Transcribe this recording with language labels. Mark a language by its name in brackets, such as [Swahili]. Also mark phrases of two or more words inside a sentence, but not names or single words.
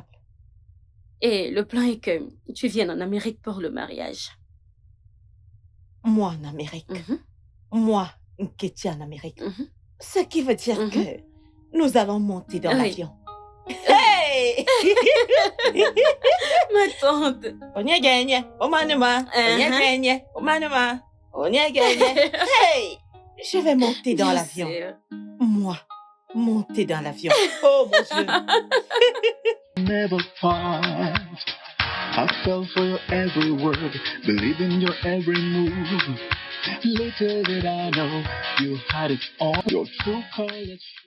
[French] Et le plan est que tu viennes en Amérique pour le mariage. Moi en Amérique. Mhm, Moi, Nketi en Amérique. mhm. Ce qui veut dire Mhm. que nous allons monter dans Oui. l'avion. Hey! Ma tante. [Igbo] Onye genye, omanuma. Onye Uh-huh. genye, omanuma. Onye genye. Hey! [French] Je vais monter dans Bien l'avion. sûr. Moi, monter dans l'avion. Oh mon Dieu. [English] Never fought. I fell for your every word, believe in your every move. Little did I know you had it all. Your true colors.